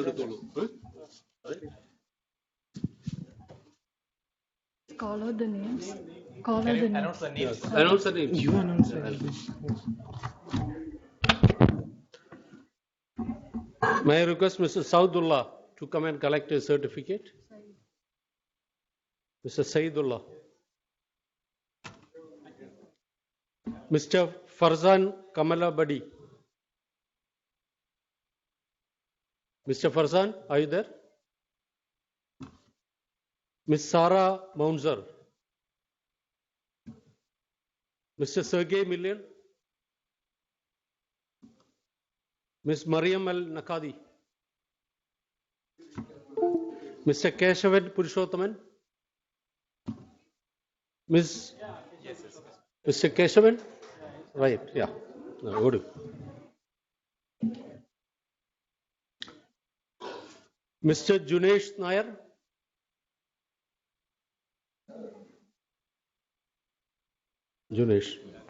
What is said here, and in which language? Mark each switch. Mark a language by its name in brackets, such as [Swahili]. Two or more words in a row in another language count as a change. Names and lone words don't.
[English] Call out the names. Call out Can the you names. announce the names? Yes. Announce the names. You announce the names. May I request Mr. Saudullah to come and collect a certificate? Mr. Saidullah. Mr. Farzan Kamalabadi. Mr. Farzan, are you there? Ms. Sarah Mounzer. Mr. Sergey Millian. Ms. Mariam Al Nakadi. Mr. Keshavan Purushothaman. Ms. Mr. Keshavan? Right, yeah. No, good. Mr. Junesh Nair. Junesh.